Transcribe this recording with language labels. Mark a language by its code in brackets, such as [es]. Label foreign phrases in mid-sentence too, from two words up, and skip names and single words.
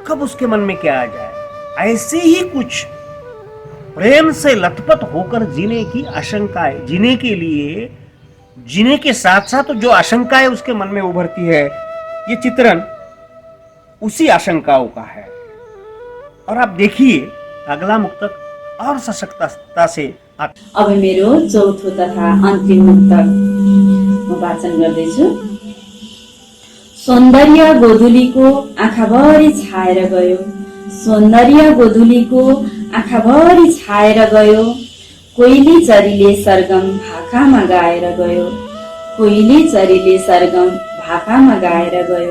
[hi] कब उसके मन में क्या आ जाए, ऐसे ही कुछ प्रेम से लथपथ होकर जीने की आशंकाएं, जीने के लिए, जीने के साथ साथ जो आशंकाएं उसके मन में उभरती है, ये चित्रण उसी आशंकाओं का है। और आप देखिए अगला मुक्तक और सशक्तता से [ne] अब मेरो चौथो तथा अन्तिम मुक्तक म वाचन गर्दैछु। सौन्दर्य गोधुलीको आँखाभरि छाएर गयो, सौन्दर्य गोधुलीको आँखाभरि छाएर गयो। कोइली चरीले सरगम भाकामा गाएर गयो, कोइली चरीले सरगम भाकामा गाएर गयो।